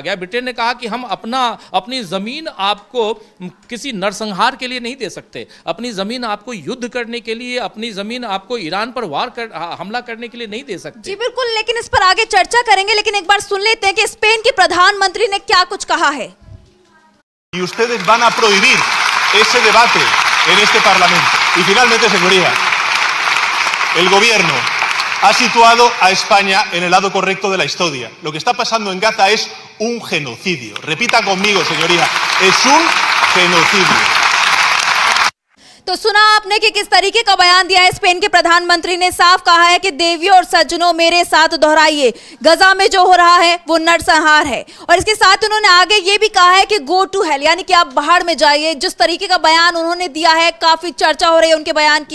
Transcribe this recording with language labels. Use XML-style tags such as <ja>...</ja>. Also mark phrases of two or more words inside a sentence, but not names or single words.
<hi>ब्रिटेन ने कहा कि हम अपनी जमीन आपको किसी नरसंहार के लिए नहीं दे सकते, अपनी जमीन आपको युद्ध करने के लिए, अपनी जमीन आपको ईरान पर हमला करने के लिए नहीं दे सकते। जी बिल्कुल, लेकिन इस पर आगे चर्चा करेंगे, लेकिन एक बार सुन लेते हैं कि स्पेन के प्रधानमंत्री ने क्या कुछ कहा है।</hi> <es>Y ustedes van a prohibir ese debate en este Parlamento. Y finalmente, señoría, el gobierno ha situado a España en el lado correcto de la historia. Lo que está pasando en Gaza es un genocidio. Repita conmigo, señoría, es un genocidio.</es> <hi>तो सुना आपने कि किस तरीके का बयान दिया है स्पेन के प्रधानमंत्री ने। साफ कहा है कि देवियों और सज्जनों मेरे साथ दोहराइए, गजा में जो हो रहा है वो नरसंहार है। और इसके साथ उन्होंने आगे ये भी कहा है कि</hi> <en>go to hell,</en> <hi>यानी कि आप बाहर में जाइए। जिस तरीके का बयान उन्होंने दिया है, काफी चर्चा हो रही है उनके बयान की।</hi>